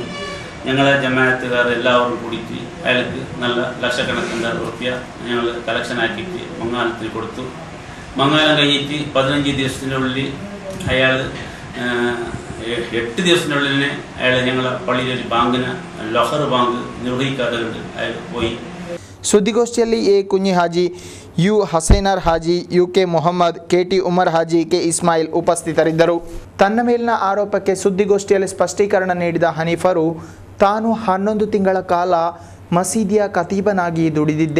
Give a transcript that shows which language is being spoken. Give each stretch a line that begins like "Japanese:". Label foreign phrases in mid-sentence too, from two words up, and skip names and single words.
Malayalam: ഞങ്ങളെ ജമാഅത്തുകാർ എല്ലാവരും കൂടിയിട്ട് അയാൾക്ക് നല്ല ലക്ഷക്കണക്കിന് റുപ്യ ഞങ്ങൾ കളക്ഷൻ ആക്കിയിട്ട് മംഗാലത്തിൽ കൊടുത്തു. മംഗാലം കഴിഞ്ഞിട്ട് 15 ദിവസത്തിനുള്ളിൽ അയാൾ 8 ദിവസത്തിനുള്ളിൽ തന്നെ അയാൾ ഞങ്ങളെ പള്ളിയിലൊരു ബാങ്കിന് ലൊഹർ ബാങ്ക് നിർവഹിക്കാതെ കൊണ്ട് അയാൾ പോയി.
Kannada: ಸುದ್ದಿಗೋಷ್ಠಿಯಲ್ಲಿ ಎ. ಕುഞ്ഞി ಹಾಜಿ, ಯು. ಹಸೈನರ್ ಹಾಜಿ, ಯು.ಕೆ. ಮೊಹಮ್ಮದ್, ಕೆ.ಟಿ. ಉಮರ್ ಹಾಜಿ, ಕೆ. ಇಸ್ಮಾಯಿಲ್ ಉಪಸ್ಥಿತರಿದ್ದರು. ತನ್ನ ಮೇಲಿನ ಆರೋಪಕ್ಕೆ ಸುದ್ದಿಗೋಷ್ಠಿಯಲ್ಲಿ ಸ್ಪಷ್ಟೀಕರಣ ನೀಡಿದ ಹನೀಫರು, ತಾನು 11 ತಿಂಗಳ ಕಾಲ ಮಸೀದಿಯ ಖತೀಬನಾಗಿ ದುಡಿದಿದ್ದೆ.